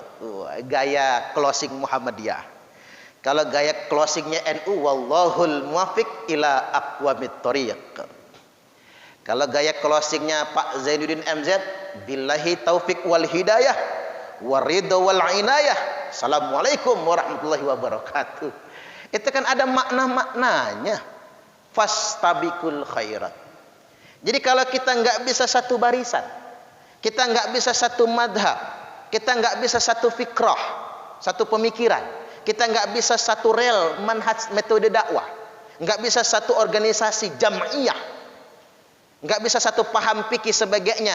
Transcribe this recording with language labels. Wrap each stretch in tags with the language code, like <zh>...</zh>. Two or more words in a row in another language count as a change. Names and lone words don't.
<id>Gaya closing Muhammadiyah. Kalau gaya closingnya NU,</id> <ar>والله الموفق إلى أقوم الطريق.</ar> <id>Kalau gaya closingnya Pak Zainuddin MZ,</id> <ar>بالله التوفيق والهداية والرضا والعناية. السلام عليكم ورحمة الله وبركاته.</ar> <id>Itu kan ada makna-maknanya.</id> <ar>فاستبقوا الخيرات.</ar> <id>Jadi kalau kita nggak bisa satu barisan, kita nggak bisa satu madhab, kita nggak bisa satu fikrah, satu pemikiran, kita nggak bisa satu rel manhaj metode dakwah, nggak bisa satu organisasi jam'iyah, nggak bisa satu paham fikih sebagainya.</id>